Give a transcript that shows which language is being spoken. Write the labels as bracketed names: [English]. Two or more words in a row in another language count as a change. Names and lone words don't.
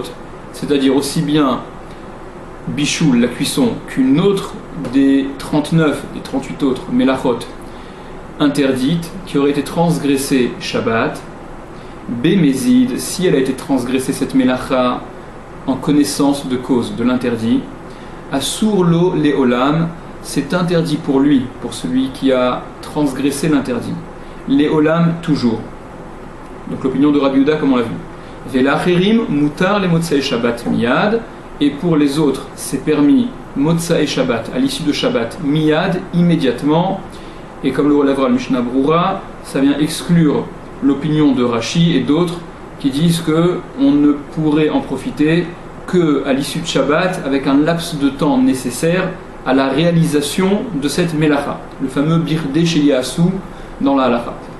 [French] c'est-à-dire aussi bien Bishul, la cuisson, qu'une autre des 39, des 38 autres Melachot interdites, qui aurait été transgressée Shabbat, Bémézid, si elle a été transgressée cette Melacha en connaissance de cause de l'interdit, [Hebrew] אסור לו לעולם, [French] c'est interdit pour lui, pour celui qui a transgressé l'interdit. Leolam toujours. Donc l'opinion de Rabbi Yehuda comme on l'a vu. [Hebrew] ולאחרים מותר למוצאי שבת מיד, [French] et pour les autres c'est permis [Hebrew] מוצאי שבת, [French] à l'issue de Shabbat, miyad, immédiatement, et comme le relèvera le Mishnah Brura, ça vient exclure l'opinion de Rashi et d'autres qui disent qu'on ne pourrait en profiter qu'à l'issue de Shabbat, avec un laps de temps nécessaire à la réalisation de cette Melacha, le fameux [Hebrew] בכדי שיעשו [French] dans la Halacha.